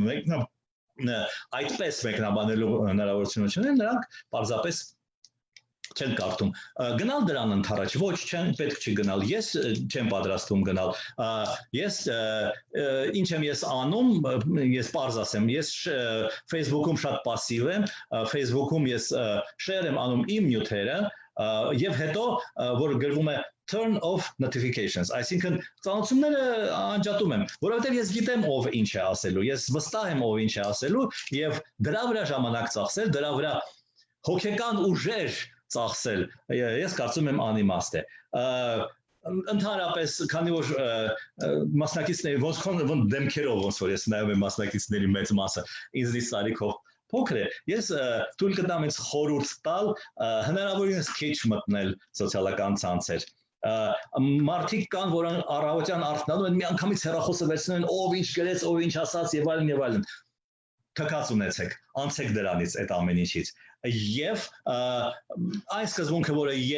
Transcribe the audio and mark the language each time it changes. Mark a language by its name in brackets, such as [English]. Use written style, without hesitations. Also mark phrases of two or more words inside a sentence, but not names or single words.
[Armenian] այդպես մեկնաբանելու հնարավորություն ունեն, նրանք պարզապես չեն կարդում։ Գնալ դրան ընթառաջ, ոչ, պետք չի գնալ։ Ես չեմ պատրաստվում գնալ։ Ես ինչ եմ ես անում, ես պարզ ասեմ, ես Facebook-ում շատ пассив եմ, Facebook-ում ես share եմ անում իմ նյութերը, եւ հետո որ գրվում է [English] turn off notifications, [Armenian] այսինքն ծանոթությունները անջատում եմ, որովհետեւ ես գիտեմ ով ինչ է ասելու, ես վստահ եմ ով ինչ է ասելու եւ դրա վրա ժամանակ ծախսել, դրա վրա հոգեկան ուժեր ծախսել, ես կարծում եմ անիմաստ է։ Ընդհանրապես, քանի որ մասնակիցների ոնց դեմքերով ոնց որ ես նայում եմ մասնակիցների մեծ մասը ինձնից տարիքով փոքր է, ես թույլ կտամ ինձ խորհուրդ տալ հնարավորինս քիչ մտնել սոցիալական ցանցեր։ Մարդիկ կան, որ առավոտյան արթնանում են, միանգամից հեռախոսը վերցնում են, ով ինչ գրեց, ով ինչ ասաց եւ այլն եւ այլն։ Թքած ունեցեք, անցեք դրանից այդ ամեն ինչից։ Եվ այս սկզբունքը, որը